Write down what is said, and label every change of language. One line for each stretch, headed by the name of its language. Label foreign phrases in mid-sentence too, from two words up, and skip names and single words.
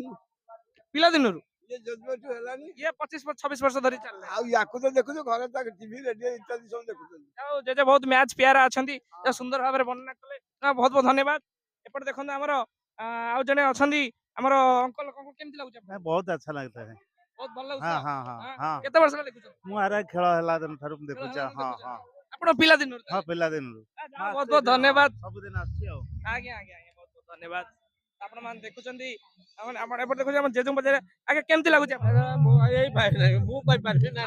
Odia: ପିଲାଦିନରୁ? ଇଏ ଜନ୍ମଠୁ ହେଲାନି ଇଏ 25-26 ବର୍ଷ ଧରି ଚାଲିଲା। ଆଉ ୟାକୁ ତ ଦେଖୁଛୁ ଘରେ ତା ଟିଭି ରେଡିଓ ଇତ୍ୟାଦି ସବୁ ଦେଖୁଛନ୍ତି। ଆଉ ଜେଜେ ବହୁତ ମ୍ୟାଚ୍ ପିଆରା ଅଛନ୍ତି, ସୁନ୍ଦର ଭାବରେ ବର୍ଣ୍ଣନା କଲେ। ବହୁତ ବହୁତ ଧନ୍ୟବାଦ। ଏପଟେ ଦେଖନ୍ତୁ ଆମର ଆଉ ଜଣେ ଅଛନ୍ତି ଆମର ଅଙ୍କଲ, କେମିତି ଲାଗୁଛି ଆପଣଙ୍କୁ?
Hindi: बहुत अच्छा लगता है।
Odia: ବହୁତ ଭଲ ଲାଗୁଛି
Hindi: हाँ
Odia: ତ?
Hindi: हाँ हाँ
Odia: ହଁ?
Hindi: हाँ
Odia: କେତେ ବର୍ଷ ହେଲା ଦେଖୁଛନ୍ତି? ମୁଁ ଆରେ ଖେଳ ହେଲା ଦିନ ଠାରୁ ମୁଁ ଦେଖୁଛି। ଖେଳ ହେଲା ହଁ ଦେଖୁଛନ୍ତି? ହଁ ଆପଣ ପିଲାଦିନରୁ ହଁ ପିଲାଦିନରୁ ବହୁତ ବହୁତ ଧନ୍ୟବାଦ। ସବୁଦିନ ଆସୁଛି ଆଉ। ଆଜ୍ଞା ଆଜ୍ଞା ଆଜ୍ଞା ବହୁତ ବହୁତ ଧନ୍ୟବାଦ। ଆପଣ ମାନେ ଦେଖୁଛନ୍ତି ଆପଣ ଏପଟେ ଦେଖୁଛନ୍ତି ଆମ ଜେଜେଙ୍କ ପଚାରେ ଆଜ୍ଞା କେମିତି ଲାଗୁଛି ମୁଁ କହିପାରିବି ନା